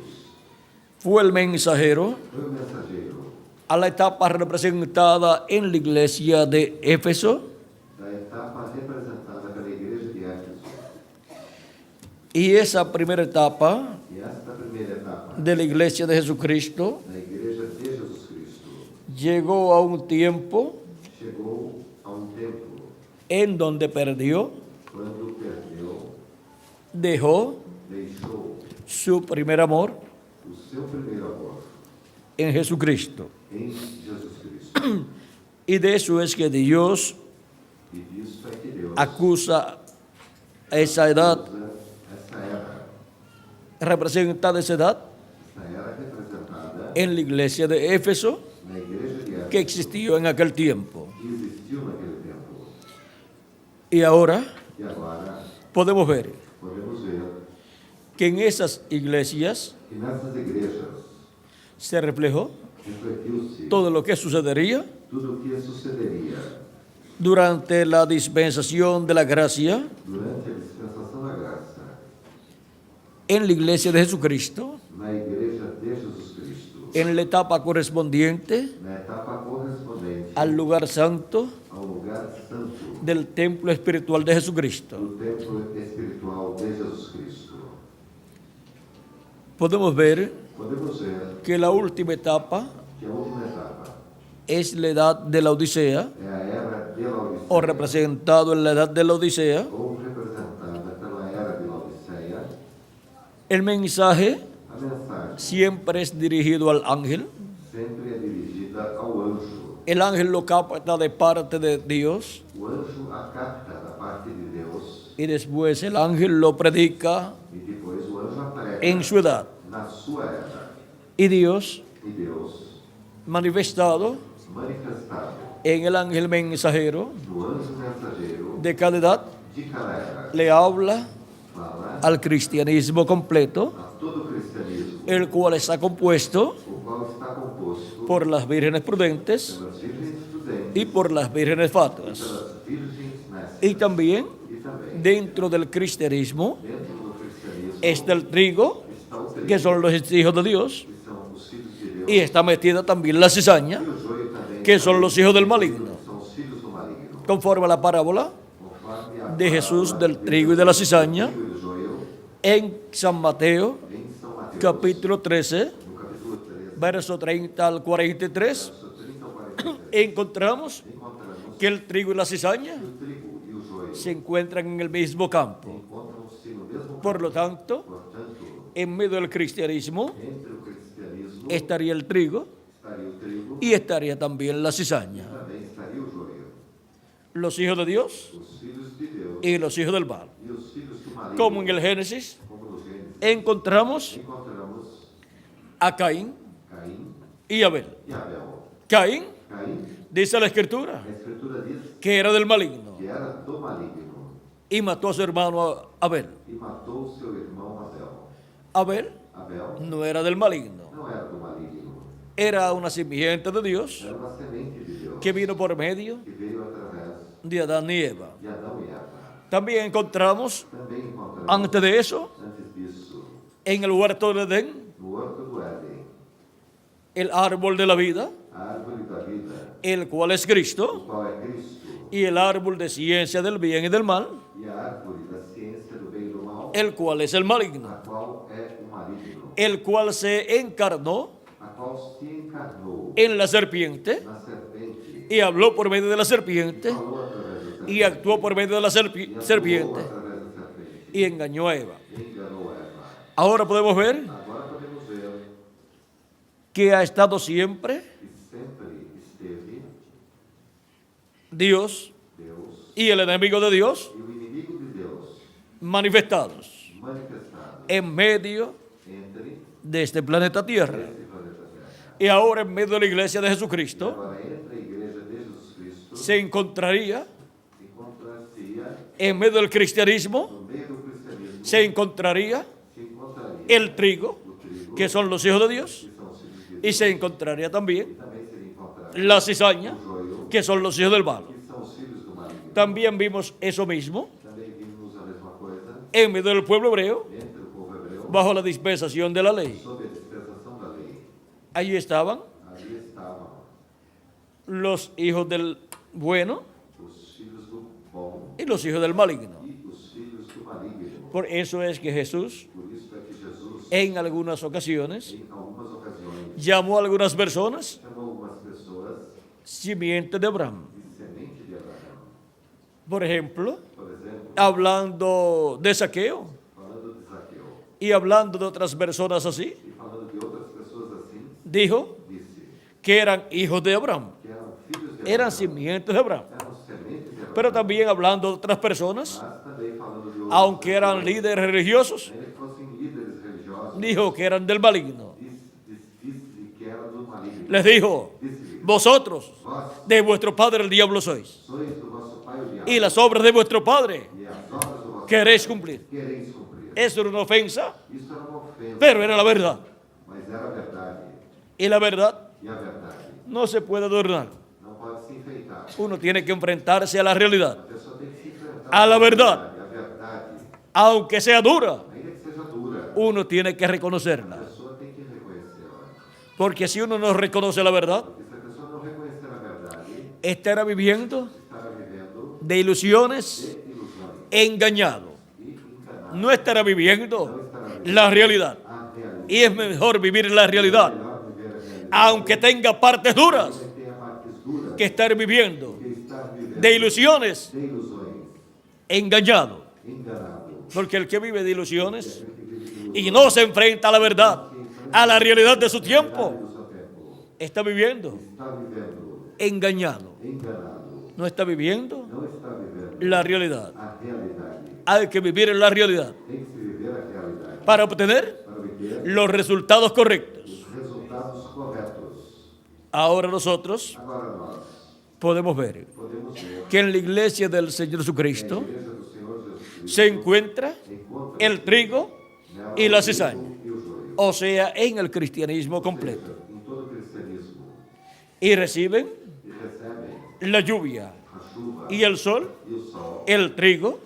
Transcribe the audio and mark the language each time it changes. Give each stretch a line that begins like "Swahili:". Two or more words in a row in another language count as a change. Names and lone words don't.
Spanish: Fue el mensajero
Portuguese: Foi o mensageiro
Spanish: a la etapa representada en la iglesia de Éfeso
Portuguese: da etapa representada pela igreja de Éfeso.
Spanish: y esa primera etapa
Portuguese: E esta primeira etapa
Spanish: de la iglesia de Jesucristo
Portuguese: da igreja de Jesus Cristo
Spanish: llegó a un tiempo
Portuguese: chegou a um tempo
Spanish: en donde perdió,
Portuguese: quando perdeu,
Spanish: dejó
Portuguese: deixou
Spanish: su primer amor
Portuguese: o seu primeiro amor
Spanish: en Jesucristo.
Portuguese: em Jesus Cristo.
Spanish: Y de eso es que Dios
Portuguese: E disso é que Deus
Spanish: acusa a esa edad,
Portuguese: usa essa era
Spanish: representada esa edad
Portuguese: representada
Spanish: en la iglesia de Éfeso
Portuguese: na igreja de Éfeso
Spanish: que existió en aquel tiempo.
Portuguese: que existiu naquele tempo.
Spanish: Y ahora
Portuguese: E agora
Spanish: podemos ver
Portuguese: podemos ver
Spanish: que en esas iglesias
Portuguese: que nessas igrejas
Spanish: se reflejó
Portuguese: refletiu-se
Spanish: todo lo que sucedería
Portuguese: tudo o que sucederia
Spanish: durante la dispensación de la gracia
Portuguese: durante a dispensação da graça
Spanish: en la iglesia de Jesucristo,
Portuguese: na igreja de Jesus Cristo,
Spanish: en la etapa correspondiente
Portuguese: na etapa correspondente
Spanish: al lugar santo
Portuguese: ao lugar santo
Spanish: del templo espiritual de Jesucristo.
Portuguese: do templo espiritual de Jesus Cristo.
Spanish: Podemos ver
Portuguese: Podemos ver
Spanish: que la última etapa
Portuguese: que a última etapa
Spanish: es la edad de la Odisea,
Portuguese: é a era de Laodiceia,
Spanish: o representado en la edad de la Odisea.
Portuguese: ou representada pela era de Laodiceia.
Spanish: El mensaje
Portuguese: A mensagem
Spanish: siempre es dirigido al ángel.
Portuguese: sempre é dirigida ao anjo.
Spanish: El ángel lo capta de parte de Dios
Portuguese: O anjo a capta da parte de Deus
Spanish: y después el ángel lo predica
Portuguese: e depois o anjo a prega
Spanish: en su edad.
Portuguese: na sua era.
Spanish: Y Dios,
Portuguese: E Deus,
Spanish: manifestado
Portuguese: manifestado
Spanish: en el ángel mensajero
Portuguese: no anjo mensageiro
Spanish: de cada edad,
Portuguese: de cada era,
Spanish: le habla
Portuguese: fala
Spanish: al cristianismo completo,
Portuguese: a todo o cristianismo,
Spanish: el cual está compuesto
Portuguese: o qual está composto
Spanish: por las vírgenes prudentes
Portuguese: pelas virgens prudentes
Spanish: y por las vírgenes
Portuguese: e
Spanish: fatuas.
Portuguese: pelas virgens nécias.
Spanish: Y también
Portuguese: E também,
Spanish: dentro del cristianismo
Portuguese: dentro do cristianismo,
Spanish: está el trigo,
Portuguese: está o trigo,
Spanish: que son los hijos de Dios,
Portuguese: que são os filhos de Deus,
Spanish: y está metida también la cizaña,
Portuguese: e o joio também,
Spanish: que son los hijos del maligno,
Portuguese: que são os filhos do maligno.
Spanish: conforme a la parábola
Portuguese: Conforme a
Spanish: de Jesús
Portuguese: parábola
Spanish: del trigo y de la cizaña
Portuguese: trigo e do joio,
Spanish: en San Mateo,
Portuguese: em São Mateus,
Spanish: capítulo 13,
Portuguese: no capítulo 13,
Spanish: verso 30 al 43,
Portuguese: verso 30 ao 43,
Spanish: encontramos
Portuguese: encontramos
Spanish: que el trigo y la cizaña
Portuguese: que o trigo e o joio
Spanish: se encuentran en el mismo campo.
Portuguese: encontram-se no mesmo
Spanish: Por lo tanto,
Portuguese: Portanto,
Spanish: en medio del cristianismo
Portuguese: entre o cristianismo
Spanish: estaría el trigo
Portuguese: estaria o trigo
Spanish: y estaría también la cizaña.
Portuguese: também estaria o joio.
Spanish: Los hijos de Dios
Portuguese: Os filhos de Deus
Spanish: y los hijos del mal.
Portuguese: e os filhos do maligno,
Spanish: Como en el Génesis
Portuguese: como no Gênesis,
Spanish: encontramos
Portuguese: encontramos
Spanish: a Caín
Portuguese: Caim
Spanish: y Abel.
Portuguese: e Abel.
Spanish: Caín,
Portuguese: Caim,
Spanish: dice la Escritura,
Portuguese: a Escritura diz
Spanish: que era del maligno
Portuguese: que era do maligno
Spanish: y mató a su hermano Abel.
Portuguese: e matou o seu irmão Abel.
Spanish: Abel
Portuguese: Abel
Spanish: no era del maligno,
Portuguese: não era do maligno,
Spanish: era una simiente de Dios
Portuguese: era uma semente de Deus
Spanish: que vino por medio
Portuguese: que veio através
Spanish: de Adán y Eva.
Portuguese: de Adão e Eva.
Spanish: También encontramos,
Portuguese: Também encontramos,
Spanish: antes de eso,
Portuguese: antes disso,
Spanish: en el huerto de Edén,
Portuguese: no Horto do Éden,
Spanish: el árbol de la vida,
Portuguese: a árvore da vida,
Spanish: el cual es
Portuguese: o
Spanish: Cristo,
Portuguese: qual é Cristo,
Spanish: y el árbol de ciencia del bien y del mal,
Portuguese: e a árvore da ciência do bem e do mal,
Spanish: el cual es el maligno,
Portuguese: a qual é o maligno,
Spanish: el cual se encarnó
Portuguese: a qual se encarnou
Spanish: en la serpiente
Portuguese: na serpente,
Spanish: y habló por medio de la serpiente
Portuguese: falou através da serpente,
Spanish: y actuó por medio de la
Portuguese: e atuou
Spanish: serpiente
Portuguese: através da serpente,
Spanish: y engañó a Eva.
Portuguese: e enganou Eva.
Spanish: Ahora podemos ver
Portuguese: Agora podemos ver
Spanish: que ha estado siempre
Portuguese: que sempre esteve
Spanish: Dios
Portuguese: Deus
Spanish: y el enemigo de Dios
Portuguese: e o inimigo de Deus
Spanish: manifestados
Portuguese: manifestado
Spanish: en medio
Portuguese: entre
Spanish: de este planeta Tierra.
Portuguese: este planeta Terra.
Spanish: Y ahora en medio de la iglesia de Jesucristo
Portuguese: Agora, entre a igreja de Jesus Cristo,
Spanish: se encontraría,
Portuguese: encontrar-se-ia,
Spanish: en medio del cristianismo,
Portuguese: no meio do cristianismo,
Spanish: se encontraría
Portuguese: se encontraria
Spanish: el trigo,
Portuguese: o trigo,
Spanish: que son los hijos de Dios,
Portuguese: que são os filhos de
Spanish: y
Portuguese: Deus,
Spanish: se encontraría también
Portuguese: e também se encontraria
Spanish: la cizaña,
Portuguese: o joio,
Spanish: que son los hijos del mal.
Portuguese: que são os filhos do maligno.
Spanish: También vimos eso mismo
Portuguese: Também vimos a mesma coisa
Spanish: en medio del pueblo hebreo,
Portuguese: entre o povo hebreu,
Spanish: bajo la dispensación de la ley.
Portuguese: sob a dispensação da lei.
Spanish: Allí estaban
Portuguese: Ali estavam
Spanish: los hijos del bueno
Portuguese: os filhos do bom
Spanish: y los hijos del maligno.
Portuguese: e os filhos do maligno.
Spanish: Por eso es que Jesús,
Portuguese: Por isso é que Jesus,
Spanish: en algunas ocasiones,
Portuguese: em algumas ocasiões,
Spanish: llamó a algunas personas
Portuguese: chamou algumas pessoas
Spanish: simiente de Abraham.
Portuguese: de semente de Abraão.
Spanish: Por ejemplo,
Portuguese: Por exemplo,
Spanish: hablando de Saqueo
Portuguese: falando de Zaqueu
Spanish: y hablando de otras personas así,
Portuguese: e falando de outras pessoas assim,
Spanish: dijo
Portuguese: disse
Spanish: que eran hijos de Abraham,
Portuguese: que eram filhos de
Spanish: eran
Portuguese: Abraão,
Spanish: simientes de Abraham.
Portuguese: eram sementes de Abraão,
Spanish: Pero también hablando de otras personas,
Portuguese: mas também falando de outras
Spanish: aunque eran
Portuguese: pessoas,
Spanish: líderes religiosos,
Portuguese: ainda que fossem líderes religiosos,
Spanish: dijo que eran del maligno.
Portuguese: disse que eram do maligno.
Spanish: Les dijo,
Portuguese: Disse-lhe,
Spanish: vosotros
Portuguese: vós
Spanish: de vuestro padre el diablo sois,
Portuguese: sois do vosso pai o diabo,
Spanish: y las obras de vuestro padre
Portuguese: e as obras do vosso
Spanish: queréis
Portuguese: pai
Spanish: cumplir.
Portuguese: quereis cumprir.
Spanish: Eso era una ofensa,
Portuguese: Isso era uma ofensa,
Spanish: pero era la verdad.
Portuguese: mas era a verdade.
Spanish: Y la verdad
Portuguese: E a verdade
Spanish: no se puede adornar.
Portuguese: não pode se enfeitar.
Spanish: Uno tiene que enfrentarse a la realidad,
Portuguese: A pessoa tem que se enfrentar
Spanish: a la verdad.
Portuguese: A verdade,
Spanish: aunque sea dura,
Portuguese: ainda que seja dura,
Spanish: uno tiene que
Portuguese: a
Spanish: reconocerla.
Portuguese: pessoa tem que reconhecê-la.
Spanish: Porque si uno no reconoce la verdad,
Portuguese: Porque se a pessoa não reconhecer a verdade,
Spanish: estará viviendo
Portuguese: estará vivendo
Spanish: de ilusiones,
Portuguese: de ilusões
Spanish: engañado.
Portuguese: e enganado.
Spanish: No estará viviendo la realidad.
Portuguese: A realidade.
Spanish: Y es mejor vivir la realidad,
Portuguese: Melhor viver a realidade.
Spanish: aunque tenga partes duras,
Portuguese: Você tem a partes duras
Spanish: que estar viviendo
Portuguese: que estar vivendo
Spanish: de ilusiones,
Portuguese: de ilusões,
Spanish: engañado.
Portuguese: enganado.
Spanish: Porque el que vive de ilusiones y no se enfrenta a la verdad, a la realidad de su tiempo,
Portuguese: Do seu tempo.
Spanish: está viviendo
Portuguese: Está vivendo
Spanish: engañado.
Portuguese: enganado.
Spanish: No está viviendo
Portuguese: Não está vivendo
Spanish: la realidad.
Portuguese: a realidade.
Spanish: Hay que vivir en la realidad
Portuguese: Tem que se viver a realidade
Spanish: para obtener
Portuguese: para obter
Spanish: los resultados correctos.
Portuguese: os resultados corretos.
Spanish: Ahora nosotros
Portuguese: Agora nós
Spanish: podemos ver
Portuguese: podemos ver
Spanish: que en la iglesia del Señor
Portuguese: que
Spanish: Jesucristo
Portuguese: a igreja do Senhor Jesus Cristo
Spanish: se encuentra
Portuguese: encontra
Spanish: el trigo
Portuguese: nela
Spanish: y la
Portuguese: o
Spanish: cizaña,
Portuguese: trigo e o joio.
Spanish: o sea, en el cristianismo completo,
Portuguese: Em todo o cristianismo
Spanish: y reciben
Portuguese: e recebem
Spanish: la lluvia
Portuguese: a chuva
Spanish: y el sol,
Portuguese: e o sol,
Spanish: el trigo